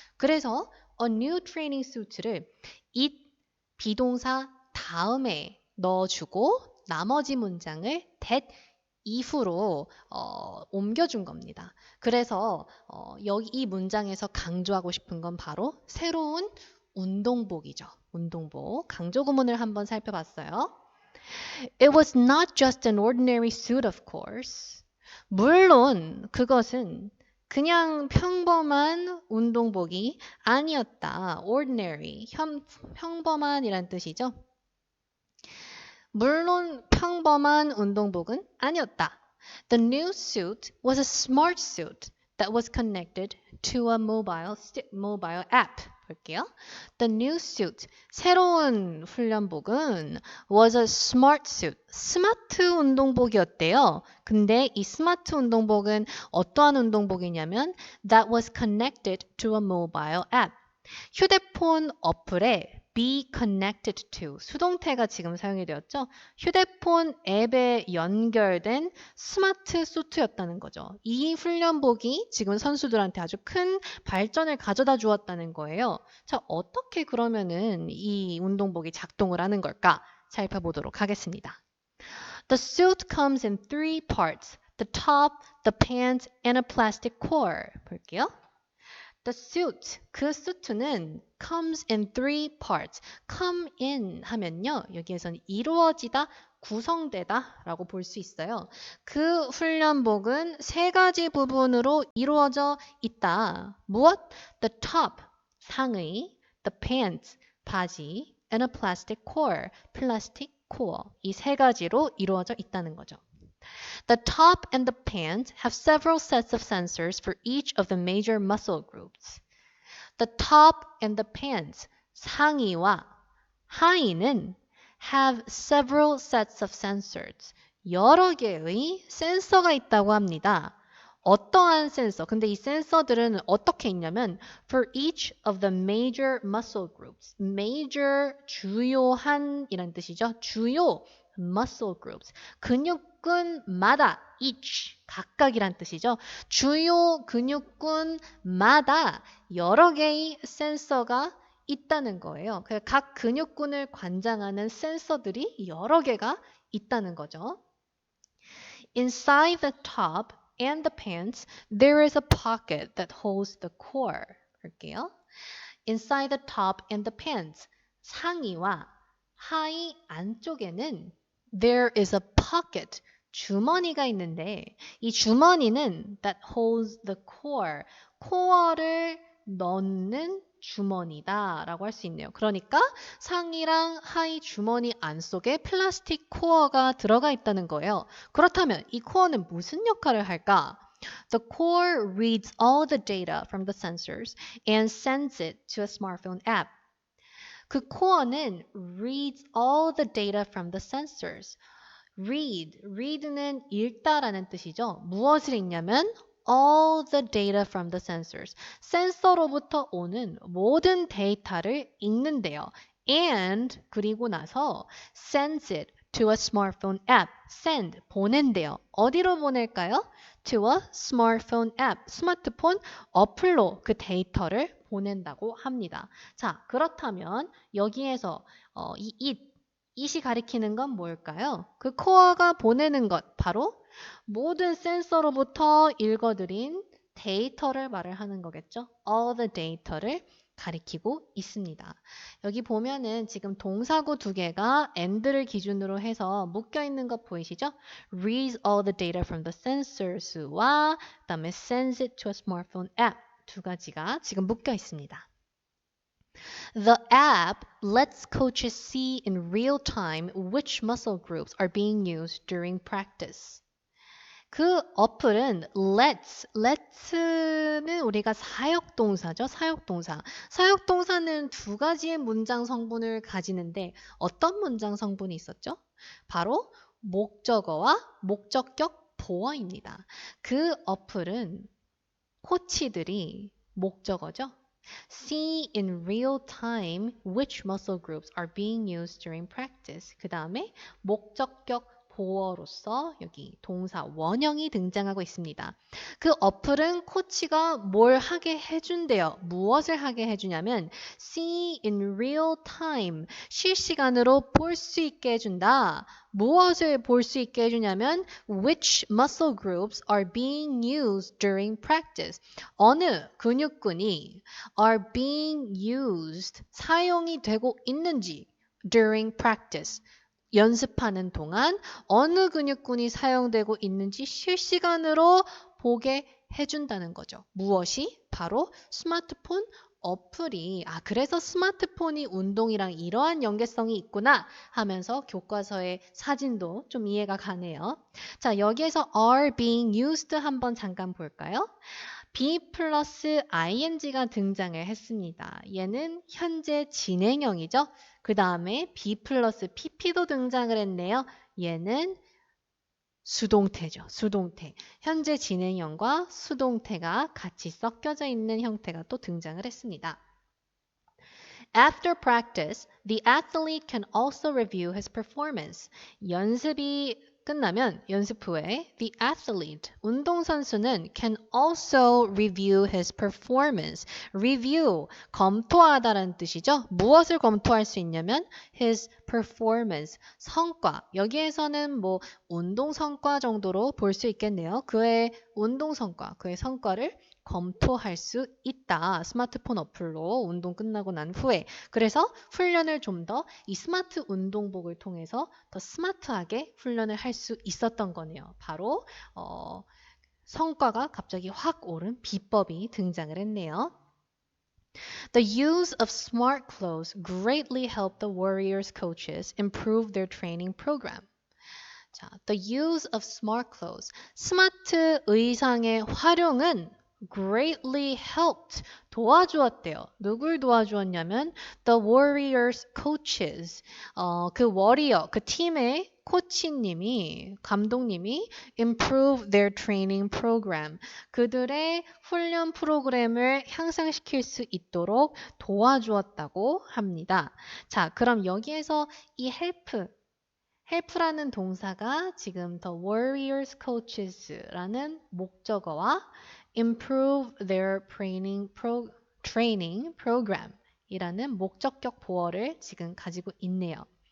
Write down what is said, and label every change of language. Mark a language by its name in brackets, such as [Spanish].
[Korean] 그래서 [English] A new training suit [Korean] 를 it 비동사 다음에 넣어주고 나머지 문장을 that 이후로 옮겨준 겁니다. 그래서 여기 이 문장에서 강조하고 싶은 건 바로 새로운 운동복이죠. 운동복. 강조 구문을 한번 살펴봤어요. [English] It was not just an ordinary suit, of course. [Korean] 물론 그것은 그냥 평범한 운동복이 아니었다. ordinary, 평범한이란 뜻이죠. 물론 평범한 운동복은 아니었다. [English] The new suit was a smart suit that was connected to a mobile app. [Korean] 볼게요. [English] The new suit, [Korean] 새로운 훈련복은 [English] was a smart suit, [Korean] 스마트 운동복이었대요. 근데 이 스마트 운동복은 어떠한 운동복이냐면 [English] that was connected to a mobile app. [Korean] 휴대폰 어플에 be connected to 수동태가 지금 사용이 되었죠. 휴대폰 앱에 연결된 스마트 수트였다는 거죠. 이 훈련복이 지금 선수들한테 아주 큰 발전을 가져다 주었다는 거예요. 자, 어떻게 그러면은 이 운동복이 작동을 하는 걸까? 살펴보도록 하겠습니다. [English] The suit comes in three parts. The top, the pants, and a plastic core. [Korean] 볼게요. [English] The suit, [Korean] 그 수트는 [English] comes in three parts. [Korean] come in 하면요. 여기에서는 이루어지다, 구성되다 라고 볼 수 있어요. 그 훈련복은 세 가지 부분으로 이루어져 있다. 무엇? [English] The top, 상의, the pants, 바지, and a plastic core, 플라스틱 코어. [Korean] 이 세 가지로 이루어져 있다는 거죠. [English] The top and the pants have several sets of sensors for each of the major muscle groups. The top and the pants, [Korean] 상의와 하의는 [English] have several sets of sensors. [Korean] 여러 개의 센서가 있다고 합니다. 어떠한 센서? 근데 이 센서들은 어떻게 있냐면 [English] for each of the major muscle groups. [Korean] major, 주요한 이란 뜻이죠. 주요 muscle groups. 근육군마다 each, 각각이란 뜻이죠. 주요 근육군마다 여러 개의 센서가 있다는 거예요. 각 근육군을 관장하는 센서들이 여러 개가 있다는 거죠. [English] Inside the top and the pants, there is a pocket that holds the core. [Korean] 볼게요. [English] Inside the top and the pants, [Korean] 상의와 하의 안쪽에는 [English] there is a pocket, [Korean] 주머니가 있는데 이 주머니는 [English] that holds the core, [Korean] 코어를 넣는 주머니다 라고 할 수 있네요. 그러니까 상의랑 하의 주머니 안속에 플라스틱 코어가 들어가 있다는 거예요. 그렇다면 이 코어는 무슨 역할을 할까? [English] The core reads all the data from the sensors and sends it to a smartphone app. [Korean] 그 코어는 [English] reads all the data from the sensors. [Korean] read는 읽다라는 뜻이죠. 무엇을 읽냐면 [English] all the data from the sensors. [Korean] 센서로부터 오는 모든 데이터를 읽는데요. [English] and [Korean] 그리고 나서 [English] sends it to a smartphone app. send [Korean] 보낸대요. 어디로 보낼까요? [English] to a smartphone app. [Korean] 스마트폰 어플로 그 데이터를 보낸다고 합니다. 자, 그렇다면 여기에서 it이 가리키는 건 뭘까요? 그 코어가 보내는 것, 바로 모든 센서로부터 읽어들인 데이터를 말을 하는 거겠죠. [English] all the data [Korean] 를 가리키고 있습니다. 여기 보면은 지금 동사구 두 개가 and를 기준으로 해서 묶여 있는 것 보이시죠? [English] reads all the data from the sensors와 그다음에 sends it to a smartphone app [Korean] 두 가지가 지금 묶여 있습니다. [English] The app lets coaches see in real time which muscle groups are being used during practice. [Korean] 그 어플은 let는 우리가 사역동사죠. 사역동사. 사역동사는 두 가지의 문장 성분을 가지는데 어떤 문장 성분이 있었죠? 바로 목적어와 목적격 보어입니다. 그 어플은 코치들이 목적어죠. [English] See in real time which muscle groups are being used during practice. [Korean] 그 다음에 목적격 보어로서 여기 동사 원형이 등장하고 있습니다. 그 어플은 코치가 뭘 하게 해준대요. 무엇을 하게 해주냐면 [English] see in real time, [Korean] 실시간으로 볼 수 있게 해준다. 무엇을 볼 수 있게 해주냐면 [English] which muscle groups are being used during practice. [Korean] 어느 근육군이 [English] are being used, [Korean] 사용이 되고 있는지 [English] during practice. [Korean] 연습하는 동안 어느 근육군이 사용되고 있는지 실시간으로 보게 해준다는 거죠. 무엇이? 바로 스마트폰 어플이 그래서 스마트폰이 운동이랑 이러한 연계성이 있구나 하면서 교과서의 사진도 좀 이해가 가네요. 자, 여기에서 are being used 한번 잠깐 볼까요? be 플러스 ing가 등장을 했습니다. 얘는 현재 진행형이죠. 그 다음에 be 플러스 pp도 등장을 했네요. 얘는 수동태죠. 수동태. 현재 진행형과 수동태가 같이 섞여져 있는 형태가 또 등장을 했습니다. [English] After practice, the athlete can also review his performance. [Korean] 연습이 끝나면 연습 후에 [English] the athlete, [Korean] 운동선수는 [English] can also review his performance. [Korean] review, 검토하다라는 뜻이죠. 무엇을 검토할 수 있냐면 his performance, 성과. 여기에서는 뭐 운동 성과 정도로 볼 수 있겠네요. 그의 운동 성과, 그의 성과를 검토할 수 있다. 스마트폰 어플로 운동 끝나고 난 후에. 그래서 훈련을 좀 더 이 스마트 운동복을 통해서 더 스마트하게 훈련을 할 수 있었던 거네요. 바로 성과가 갑자기 확 오른 비법이 등장을 했네요. [English] The use of smart clothes greatly helped the Warriors coaches improve their training program. 자, the use of smart clothes. [Korean] 스마트 의상의 활용은 greatly helped. 도와주었대요. 누굴 도와주었냐면 [English] the Warriors coaches. [Korean] 그 워리어, 그 팀의 코치님이, 감독님이 [English] improve their training program. [Korean] 그들의 훈련 프로그램을 향상시킬 수 있도록 도와주었다고 합니다. 자, 그럼 여기에서 이 help라는 동사가 지금 [English] the warriors coaches [Korean] 라는 목적어와 [English] improve their training program [Korean] 이라는 목적격 보어를 지금 가지고 있네요.